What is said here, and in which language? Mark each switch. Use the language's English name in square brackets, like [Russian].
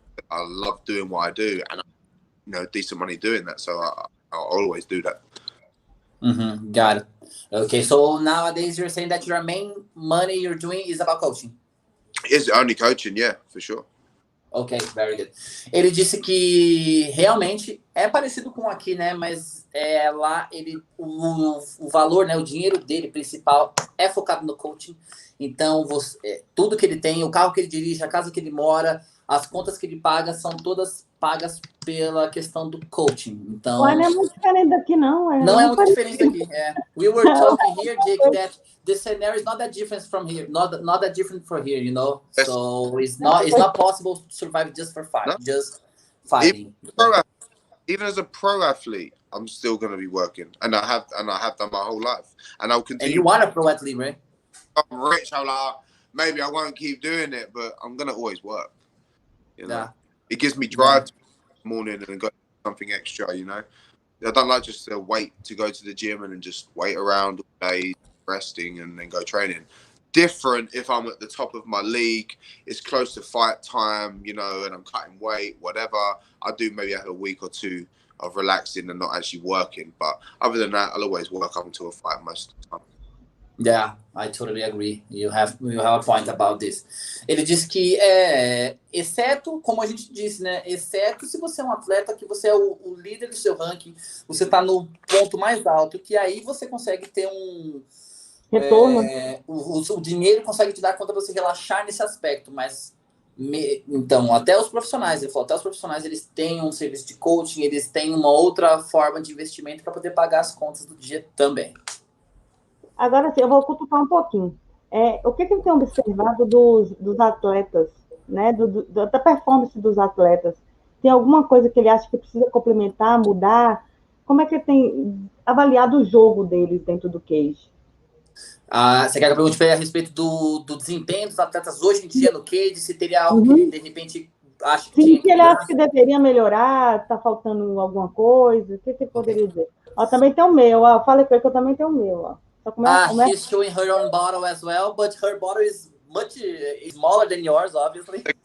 [English] I love doing what I do, and decent money doing that. So I'll always do that. Mm-hmm. Got it. Okay, so nowadays you're saying that your main money you're doing is about coaching. It's only coaching, yeah, for sure. Ok, very good. [Portuguese] Ele disse que realmente é parecido com aqui, né? Mas lá o valor, né? O dinheiro dele principal é focado no coaching. Então, tudo que ele tem, o carro que ele dirige, a casa que ele mora, as contas que ele paga, são todas pagas pela questão do coaching. Então, não é muito diferente daqui, não. Não é muito diferente daqui. [English] We were talking here, Jake, that the scenario is not that different from here, not that different from here, So it's not possible to survive just for fighting, just fighting. Even as a pro athlete, I'm still going to be working, and I have done my whole life, and I'll continue. And you want a pro athlete, right? I'm rich. I'm like, maybe I won't keep doing it, but I'm going to always work. Yeah. It gives me drive to the morning and go something extra. I don't like just to wait to go to the gym and then just wait around all day resting and then go training. Different if I'm at the top of my league, it's close to fight time, and I'm cutting weight, whatever. I do maybe have a week or two of relaxing and not actually working. But other than that, I'll always work up until a fight most of the time. Yeah, I totally agree. You have a point about this. [Portuguese] Ele diz que, exceto, como a gente disse, né? Exceto se você é um atleta, que você é o líder do seu ranking, você está no ponto mais alto, que aí você consegue ter um retorno. O dinheiro consegue te dar conta para você relaxar nesse aspecto, mas então, até os profissionais, ele falou, até os profissionais, eles têm um serviço de coaching, eles têm uma outra forma de investimento para poder pagar as contas do dia também. Agora sim, eu vou cutucar um pouquinho. O que tem observado dos atletas, né? Da performance dos atletas? Tem alguma coisa que ele acha que precisa complementar, mudar? Como é que ele tem avaliado o jogo deles dentro do cage? Você quer que eu pergunte a respeito do desempenho dos atletas hoje em dia no cage? Se teria algo que ele, de repente, acha que Sim, tinha que que ele acha mudar? que deveria melhorar, tá faltando alguma coisa, o que ele poderia dizer? Ó, também tem o meu, ó, falei com ele que eu também tenho o meu, ó. Só que [English] She's showing her own bottle as well, but her bottle is much smaller than yours, obviously.